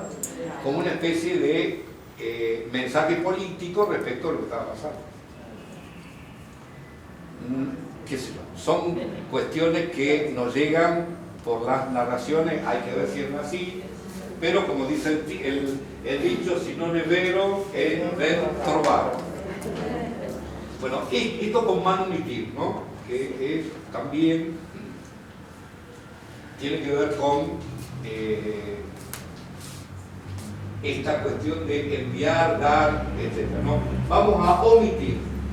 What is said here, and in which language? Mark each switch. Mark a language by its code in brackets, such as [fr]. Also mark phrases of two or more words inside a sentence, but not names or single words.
[es] como una especie de mensaje político respecto a lo que estaba pasando. Qué sé yo, son cuestiones que nos llegan por las narraciones, hay que ver si es así, pero como dice el dicho, [it] si non è vero, è ben trovato. [es] Bueno, y esto con manumitir, ¿no? Que es también tiene que ver con esta cuestión de enviar, dar, etc., ¿no? Vamos a omitir.